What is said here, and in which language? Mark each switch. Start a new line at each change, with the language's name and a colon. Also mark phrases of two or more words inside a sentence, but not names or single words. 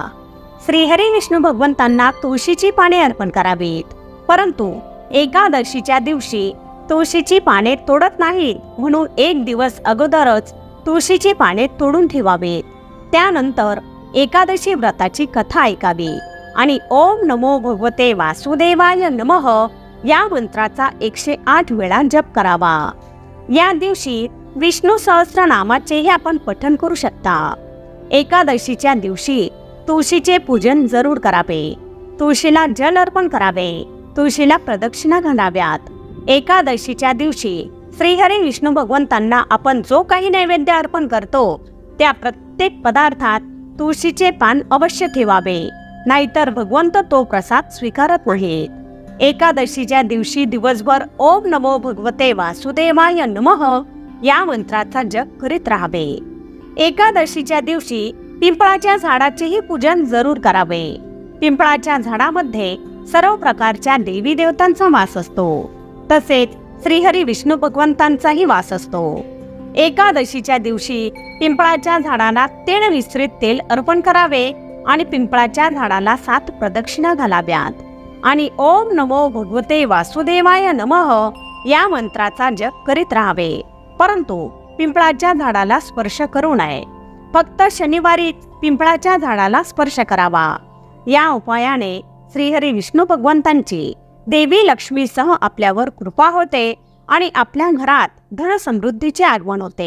Marathi: श्रीहरी विष्णू भगवंतांना तुळशीची पाने अर्पण करावीत, परंतु एकादशीच्या दिवशी तुळशीची पाने तोडत नाहीत, म्हणून एक दिवस अगोदरच तुळशीची पाने तोडून ठेवावीत। त्यानंतर एकादशी व्रताची कथा ऐकावी आणि
Sanskrit: ओम नमो भगवते वासुदेवाय नमः
Marathi: या मंत्राचा 108 वेळा जप करावा। या दिवशी विष्णू सहस्रनामाचेही आपण पठण करू शकता. एकादशीच्या दिवशी तुळशीचे पूजन जरूर करावे. तुळशीला जल अर्पण करावे. तुळशीला प्रदक्षिणा घालाव्यात. एकादशीच्या दिवशी श्रीहरी विष्णू भगवंतांना आपण जो काही नैवेद्य अर्पण करतो त्या प्रत्येक पदार्थात तुळशीचे पान अवश्य ठेवावे, नाहीतर भगवंत तो प्रसाद स्वीकारत नाहीत. एकादशीच्या दिवशी दिवसभर
Sanskrit: ओम नमो भगवते वासुदेवाय नमः
Marathi: या मंत्राचा जप करीत राहावे. एकादशीच्या दिवशी पिंपळाच्या झाडाचेही पूजन जरूर करावे. पिंपळाच्या झाडामध्ये सर्व प्रकारच्या देवी देवतांचा वास असतो, तसेच श्रीहरी विष्णू भगवंतांचाही वास असतो. एकादशीच्या दिवशी पिंपळाच्या झाडाला तेल मिश्रित तेल अर्पण करावे आणि पिंपळाच्या झाडाला 7 प्रदक्षिणा घालाव्यात आणि
Sanskrit: ओम नमो भगवते वासुदेवाय नमः
Marathi: या मंत्राचा जप करीत राहावे. परंतु पिंपळाच्या झाडाला स्पर्श करू नये. फक्त शनिवारी पिंपळाच्या झाडाला स्पर्श करावा. या उपायाने श्रीहरी विष्णू भगवंतांची देवी लक्ष्मीसह आपल्यावर कृपा होते आणि आपल्या घरात धन समृद्धीचे आगमन होते.